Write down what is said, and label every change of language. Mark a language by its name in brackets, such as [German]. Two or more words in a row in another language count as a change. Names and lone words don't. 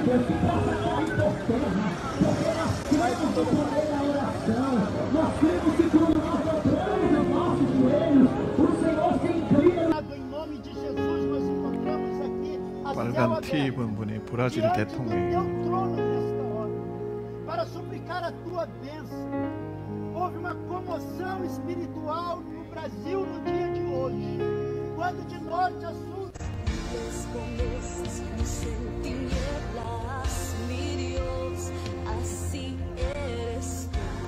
[Korean] 빨간 티 입은 분이 브라질 대통령이에요. [Portuguese] Para suplicar a tua bênção. Houve uma comoção espiritual no Brasil no dia de hoje, quando de norte a sul. [Spanish] Así eres tú.